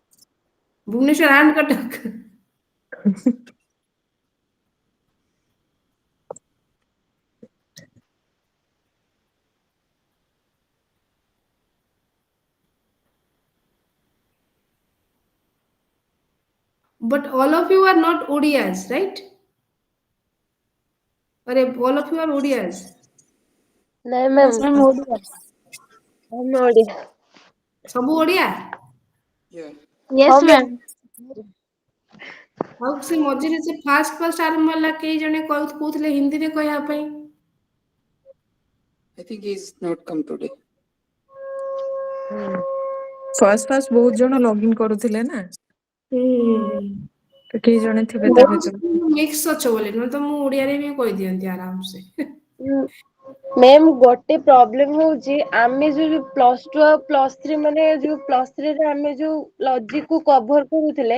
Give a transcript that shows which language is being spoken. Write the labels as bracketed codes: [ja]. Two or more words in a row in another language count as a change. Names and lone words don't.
[en] Bhubaneswar and Cuttack. But all of you are not Odias, right? Or all of you are Odias. No, ma'am. I'm Odisha. I'm Odisha. [or] ସବୁ ଓଡ଼ିଆ? [en] Yeah. Yes, ma'am. [or] ଆଉ ସେ ମଝିରେ ସେ ଫାଷ୍ଟ ଆରମ୍ଭ ହେଲା କେହି ଜଣେ କହୁଥିଲେ ହିନ୍ଦୀରେ କହିବା ପାଇଁ। [en] I think he's not come today. [or] ଫାଷ୍ଟ ବହୁତ ଜଣ ଲଗଇନ୍ କରୁଥିଲେ ନା, ତ କେହି ଜଣେ ଥିବେ ତା ଭିତରୁ। ମିକ୍ସ ଅଛ ବୋଲି, ନହେଲେ ତ ମୁଁ ଓଡ଼ିଆରେ ବି କହିଦିଅନ୍ତି ଆରାମସେ। ମ୍ୟାମ୍ ଗୋଟେ ପ୍ରୋବ୍ଲେମ ହଉଛି ଆମେ ଯୋଉ [en] plus two [or] ଆଉ [en] plus three [or] ମାନେ ଯୋଉ ପ୍ଲସ୍ ଥ୍ରୀରେ ଆମେ ଯୋଉ ଲଜିକ କୁ କଭର କରୁଥିଲେ